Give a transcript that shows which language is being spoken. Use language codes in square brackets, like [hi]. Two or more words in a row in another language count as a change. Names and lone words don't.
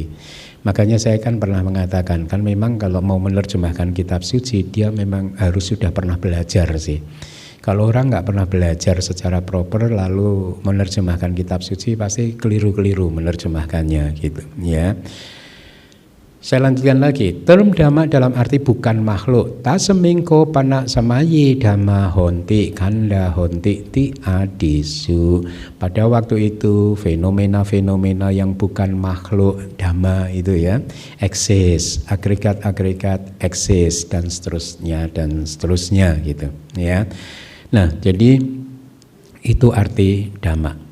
[id] Makanya saya kan pernah mengatakan kan memang kalau mau menerjemahkan kitab suci dia memang harus sudah pernah belajar sih. Kalau orang nggak pernah belajar secara proper lalu menerjemahkan kitab suci pasti keliru-keliru menerjemahkannya gitu ya. Saya lanjutkan lagi. Term dhamma dalam arti bukan makhluk. [pi] Tasemingko panak samayi dhamma honti kanda honti ti adisu. [id] Pada waktu itu fenomena-fenomena yang bukan makhluk dhamma itu ya eksis, agregat-agregat eksis dan seterusnya gitu ya. Nah, jadi itu arti dhamma.